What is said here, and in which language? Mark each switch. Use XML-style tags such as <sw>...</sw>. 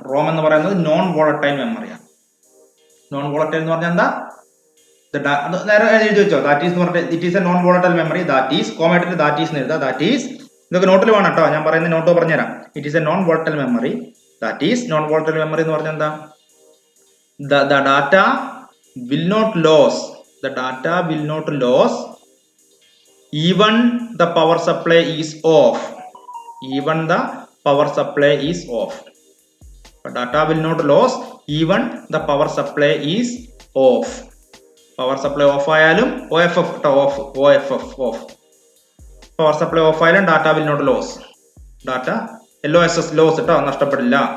<ml>Rome എന്ന് പറയുന്നത് non volatile മെമ്മറിയാണ്. Non volatile എന്ന് പറഞ്ഞാൽ എന്താ? നേരെ എഴുതി വെച്ചോ.</ml> <en>that is</en> <ml>എന്ന് പറഞ്ഞാൽ</ml> <en>It is a non volatile memory.</en> <ml>That is കോമായിട്ട് that is എഴുതാം. ദാറ്റ് ഈസ് ഇതൊക്കെ നോട്ടിൽ വേണം കേട്ടോ. ഞാൻ പറയുന്ന നോട്ട് പറഞ്ഞുതരാം.</ml> <en>It is a non volatile memory. That is non volatile memory</en> <ml>എന്ന് പറഞ്ഞാൽ എന്താ?</ml> <en>The data will not lose. The data will not lose even the power supply is off. Even the power supply is off. The data will not lose even the power supply is off. Power supply off</en> <ml>ആയാലും</ml> <en>OFF off. OFF off. Power supply off</en> <ml>ആയാലും</ml> <en>data will not lose.</en> <ml>Data LOSS loss കേട്ടോ, നഷ്ടപ്പെടില്ല.</ml>